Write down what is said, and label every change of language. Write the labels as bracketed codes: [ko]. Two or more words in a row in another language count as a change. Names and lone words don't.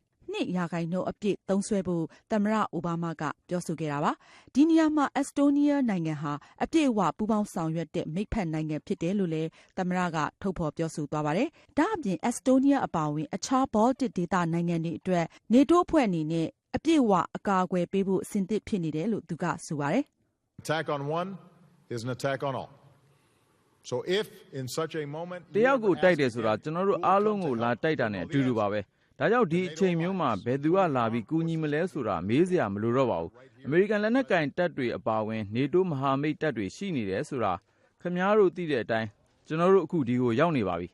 [my] 2% အပြည့်သုံးစွဲဖို့သမ္မတအိုဘားမားကပြောဆိုခဲ့တာပါ။ဒီနေရာမှာအက်စတိုးနီးယားနိုင်ငံဟာအပြည့်အဝပူးပေါင်းဆောင်ရွက်တဲ့မိတ်ဖက်နိုင်ငံဖြစ်တယ်လို့လည်းသမ္မတကထုတ်ဖော်ပြောဆိုသွားပါတယ်။ဒါအပြင်အက်စတိုးနီးယားအပါအဝင်အခြားဘောလတစ်ဒေသနိုင်ငံတွေအတွက်နေတိုးအဖွဲ့အနေနဲ့အပြည့်အဝအကာအကွယ်ပေးဖို့အဆင်သင့်ဖြစ်နေတယ်လို့သူကဆိုပါတယ်။ [en] Attack on one is an attack on all. So if in such a moment [my] တယောက်ကိုတိုက်တယ်ဆိုတာကျွန်တော်တို့အားလုံးကိုလာတိုက်တာနဲ့အတူတူပါပဲ။ဒါကြောင့်ဒီအချိန်မျိုးမှာဘယ်သူကလာပြီးကူညီမလဲဆိုတာမေးစရာမလိုတော့ပါဘူး။အမေရိကန်လက်နက်ကင်တပ်တွေအပါအဝင်နေတိုးမဟာမိတ်တပ်တွေရှိနေတယ်ဆိုတာခင်ဗျားတို့သိတဲ့အတိုင်းကျွန်တော်တို့အခုဒီကိုရောက်နေပါပြီ